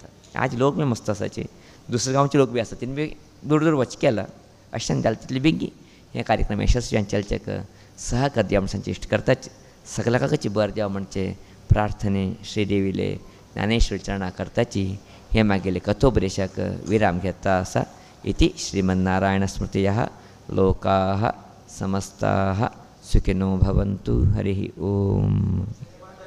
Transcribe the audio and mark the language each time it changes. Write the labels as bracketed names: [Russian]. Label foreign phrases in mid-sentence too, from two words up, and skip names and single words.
[Konkani] आज लोक बी मस्त आसाचे दुसरे गांवचे लोक बी आसा तेणी बी दूर दूर वच केला अशें जालें तितले बेगी हे कार्यक्रम यशस्वी चलचेक सहकार दिया म्हणून सांचे इश्ट करताच सगळ्याची बर देवा म्हणचे प्रार्थने श्रीदेवीले ज्ञानेश्वर चरणा करताची हे मागेले कथोपदेशाक विराम घेता आसा. [Sanskrit] इति श्रीमन्नारायण स्मृतयः लोकाः समस्ताः सुखिनो भवन्तु. हरिः ओम.